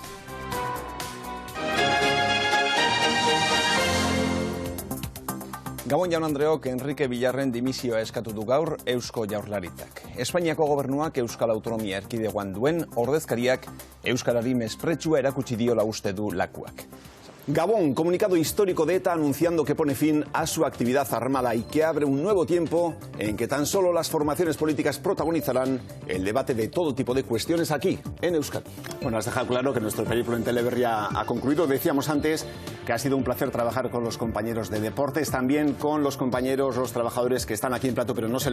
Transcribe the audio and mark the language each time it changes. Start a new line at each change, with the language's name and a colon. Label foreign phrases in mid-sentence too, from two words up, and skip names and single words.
Basque: Gabon jaun Andreok, Enrique Villarren dimisioa eskatu du gaur Eusko Jaurlaritzak. Espainiako gobernuak Euskal Autonomia Erkidegoan duen ordezkariak euskarari mespretxua erakutsi diola uste du lakuak.
Spanish: Gabón, comunicado histórico de ETA anunciando que pone fin a su actividad armada y que abre un nuevo tiempo en que tan solo las formaciones políticas protagonizarán el debate de todo tipo de cuestiones aquí, en Euskadi. Bueno, has dejado claro que nuestro periplo en Teleberri ha concluido. Decíamos antes que ha sido un placer trabajar con los compañeros de deportes, también con los compañeros, los trabajadores que están aquí en plato pero no se